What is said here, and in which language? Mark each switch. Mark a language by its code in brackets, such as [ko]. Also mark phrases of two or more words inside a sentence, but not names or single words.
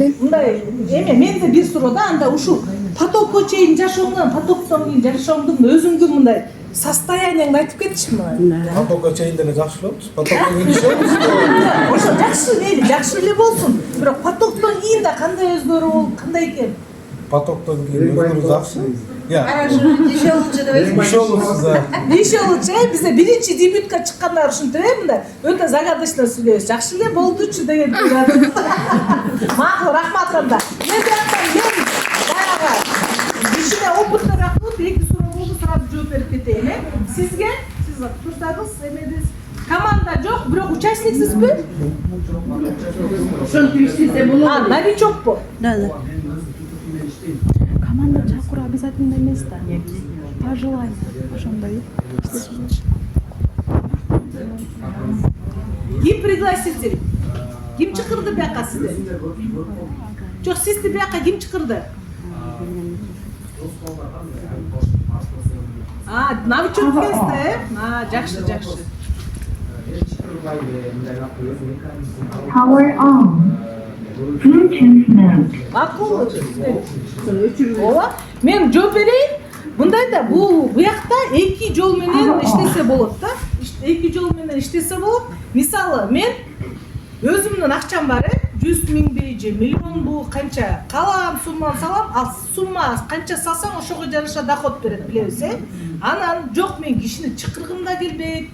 [ky] Мындай, эме менде бир суроо да, анда ушул потокко чейин жашооңдон, потоктон кийин жашооңдун өзүңдүн мындай состояниеңди айтып кетишми? Потокко чейин деле жакшы болуппуз. Потоктон кийин ишебиз. Ошо жакшы мейли, жакшы эле болсун. Бирок потоктон кийин да кандай өзгөрүү болуп, кандай экен? Потоктон кийин өзгөрүү жакшы. Я. [ru] Еще лучше давайте. Еще лучше, да. Еще лучше, [ky] бизде биринчи дебютка чыккандар ушинтип мындай өтө загадочно сүйлөйбүз. Жакшы эле болдучу деген турат. Макул, рахмат анда. Мен жактан мен баягы кичине опытныраак болуп, 2 суроо болду, сразу жооп берип кетейин, Сизге, сиз турсаңыз, эмедиз. Команда жок, бирок участниксизби? Ошентип иштесе болот. Новичокпу? [ru] Да. [ky] Команда чакыруу обязательно эмес да. [ru] По желанию. [ky] Ошондой. Ким пригласитель? Ким чакырды бияка сизди? Жок, сизди бияка ким чакырды? Новичок экенсиз, жакшы. [en] Power on. Bluetooth mode. [ky] Макул. Ооба. Мен жооп берейин. Мындай да, бул буякта 2 жол менен иштесе болот да. 2 жол менен иштесе болот. Мисалы, мен өзүмдүн акчам бар, 100 миңби же миллионбу, канча каалаган сумманы салам, ал сумма канча салсаң ошого жараша доход берет, билебиз, Анан жок, мен кишини чакыргым да келбейт.